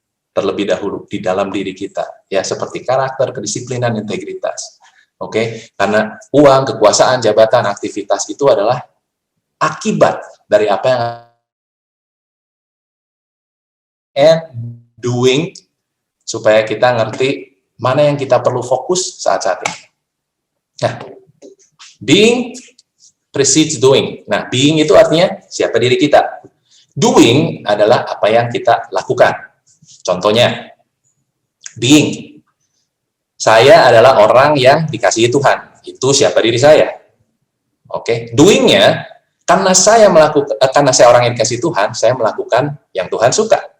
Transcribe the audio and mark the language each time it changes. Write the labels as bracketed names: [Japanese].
[Indonesian] Terlebih dahulu, di dalam diri kita. Ya, seperti karakter, kedisiplinan, integritas. Oke? Karena uang, kekuasaan, jabatan, aktivitas itu adalah akibat dari apa yang and doing, supaya kita ngerti mana yang kita perlu fokus saat-saat ini. [English] Nah, being precedes doing. [Indonesian] Nah, being itu artinya siapa diri kita. Doing adalah apa yang kita lakukan. Contohnya, being. Saya adalah orang yang dikasihi Tuhan. Itu siapa diri saya. Oke, doing-nya, karena saya orang yang dikasihi Tuhan, saya melakukan yang Tuhan suka.